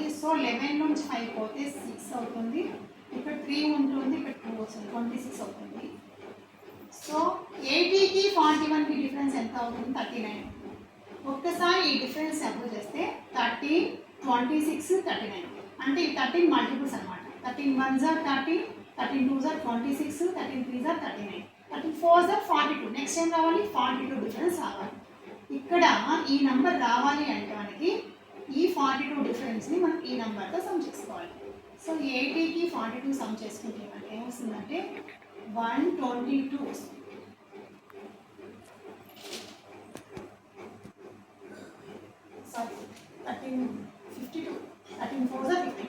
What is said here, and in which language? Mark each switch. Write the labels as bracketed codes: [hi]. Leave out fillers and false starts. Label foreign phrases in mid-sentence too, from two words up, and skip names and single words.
[te] సో 11 నుంచి 5 పోతే 6 అవుతుంది. ఇక్కడ 3 ఉంటుంది, ఇక్కడ 2 వస్తుంది, 26 అవుతుంది. సో 80కి 41కి డిఫరెన్స్ ఎంత అవుతుంది 39. ఒక్కసారి ఈ డిఫరెన్స్ అబ్జర్వ్ చేస్తే 13, 26, 39 అంటే ఈ 13 మల్టిపుల్స్ అనమాట. [en] 13 1s are 30, 13 2s are 26, 13 3s are 39, 13 4s are 42. [te] నెక్స్ట్ ఏం రావాలి, 42 డిఫరెన్స్ రావాలి. ఇక్కడ ఈ నెంబర్ రావాలి అంటే మనకి ఈ 42 డిఫరెన్స్ని మనం ఈ నెంబర్తో సమ్ చేసుకోవాలి. సో 80కి 42 సమ్ చేసుకుంటే మనకి ఏమొస్తుందంటే 122 వస్తుంది. [en] సారీ 1352, 13 4s are 52.